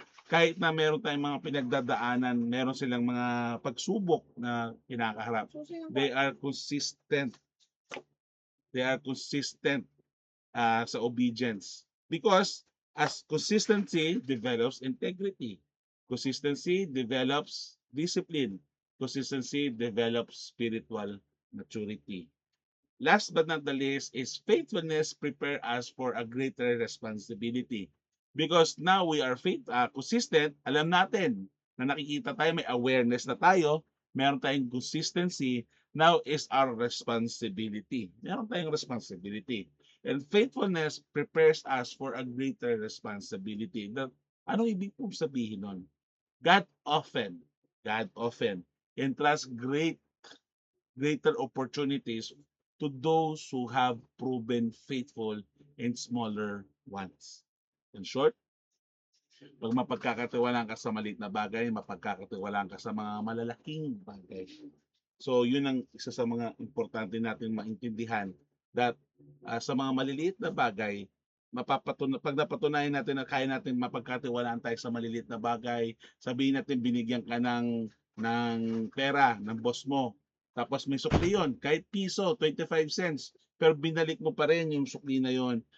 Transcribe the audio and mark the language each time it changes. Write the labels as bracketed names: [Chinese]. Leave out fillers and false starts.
[Filipino] Kahit na meron tayong mga pinagdadaanan, meron silang mga pagsubok na kinakaharap. [English] They are consistent. They are consistent sa obedience. Because as consistency develops integrity. Consistency develops discipline. Consistency develops spiritual maturity. Last but not the least is faithfulness prepare us for a greater responsibility. Because now we are consistent, [Filipino] alam natin na nakikita tayo, may awareness na tayo, meron tayong consistency, [English] now is our responsibility. [Filipino] Meron tayong responsibility. [English] And faithfulness prepares us for a greater responsibility. [Filipino] Anong ibig pong sabihin nun? [English] God often entrusts greater opportunities to those who have proven faithful in smaller ones. In short, [Filipino] pag mapagkakatiwalaan ka sa maliit na bagay, mapagkakatiwalaan ka sa mga malalaking bagay. So, yun ang isa sa mga importante natin maintindihan that sa mga maliliit na bagay, pag napatunayan natin na kaya natin mapagkatiwalaan tayo sa maliliit na bagay, sabihin natin binigyan ka ng pera ng boss mo, tapos may sukli yun, kahit piso, 25 cents, pero binalik mo pa rin yung sukli na yun.